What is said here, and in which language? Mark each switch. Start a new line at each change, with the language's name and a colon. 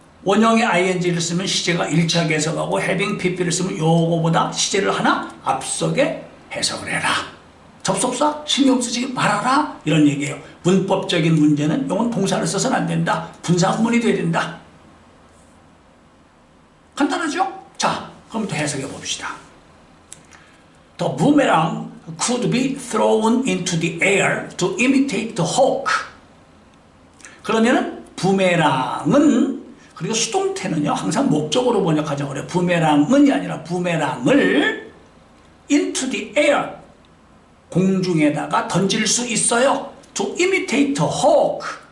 Korean: 원형의 ing를 쓰면 시제가 일치하게 해석하고 having pp를 쓰면 요거보다 시제를 하나 앞서게 해석을 해라. 접속사 신경 쓰지 말아라 이런 얘기예요. 문법적인 문제는 이건 동사를 써서는 안 된다. 분사구문이 돼야 된다. 간단하죠? 자, 그럼 또 해석해 봅시다.
English: The boomerang could be thrown into the air to imitate the hawk.
Korean: 그러면은 부메랑은, 그리고 수동태는요 항상 목적으로 번역하자고 그래요. 부메랑은이 아니라 부메랑을
English: into the air,
Korean: 공중에다가 던질 수 있어요.
English: To imitate a hawk.